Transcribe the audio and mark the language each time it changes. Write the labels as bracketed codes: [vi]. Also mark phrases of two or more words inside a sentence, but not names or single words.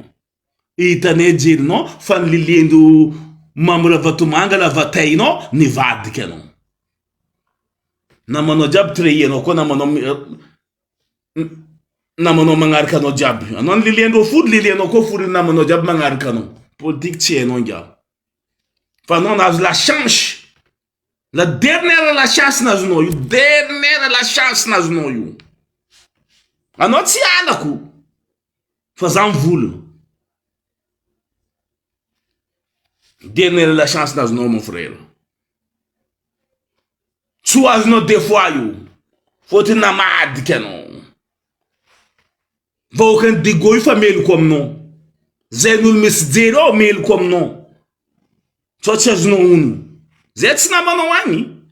[mg] Hitanay jerinao fa nililendo mamora vatomanga la vatainao ny vadika anao. Namanao jiaby treyenao koa namanao magnaraka anao jiaby. Anao nililendo fody lilianao koa fody namanao jiaby magnaraka anao. Politique tsy hainao ngiaby. Fa anao nahazo [fr] la chance. La dernière la chance [mg] nazonao io. [fr] Dernière la chance [mg] nazonao io. Anao tsy alako. Fa za mivolagna. [fr] Dernière la chance [mg] nazonao [fr] mon frère. [mg] Tsy azonao [fr] deux fois [mg] io. Fotony namadika anao. Vahoakany Digo io fa meloko aminao. Zay n'olo misy jery ao meloko aminao. Tsy azonao ono. Zay tsy namanao agny.